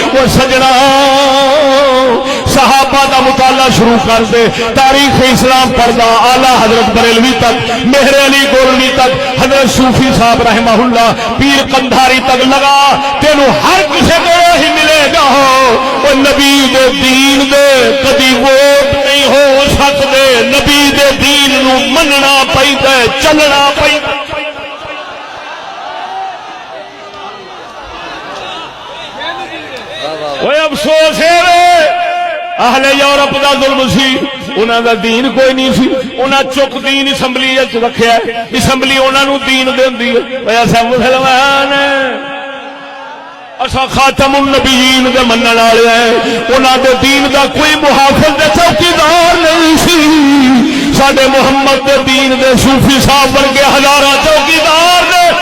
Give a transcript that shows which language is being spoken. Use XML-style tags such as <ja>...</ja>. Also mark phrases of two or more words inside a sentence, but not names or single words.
<pa>وہ سجنا صحابہ دا مطالعہ شروع کر دے، تاریخ اسلام پڑھدا اعلی حضرت بریلوی تک، مہر علی گولوی تک، حضرت صوفی صاحب رحمہ اللہ، پیر قندھاری تک لگا، تینو ہر کسی کو ہی ملے گا وہ نبی دے دین دے کدی ووٹ نہیں ہو سکتے. نبی دے دین نو مننا پیندا ہے، چلنا پیندا. کوئی افسوس ہے اہل یورپ دا ظلم سی، انہاں دا دین کوئی نہیں سی. انہاں چک دین اسمبلی وچ رکھیا، اسمبلی انہاں نو دین دیندی ہے. ایسا مسلمان اسا خاتم النبیین دے منن والے ہیں، انہاں دے دین دا کوئی محافظ تے چوکیدار نہیں سی. ساڈے محمد دے دین دے صوفی صاحب ورگے ہزاراں چوکیدار نے</pa>